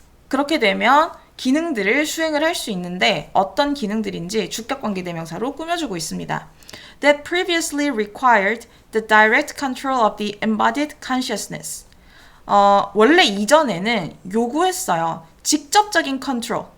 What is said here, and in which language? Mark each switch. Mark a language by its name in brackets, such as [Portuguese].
[Korean] 그렇게 되면 기능들을 수행을 할 수 있는데 어떤 기능들인지 주격관계대명사로 꾸며주고 있습니다. [English] That previously required the direct control of the embodied consciousness. [Korean] 원래 이전에는 요구했어요. 직접적인 컨트롤.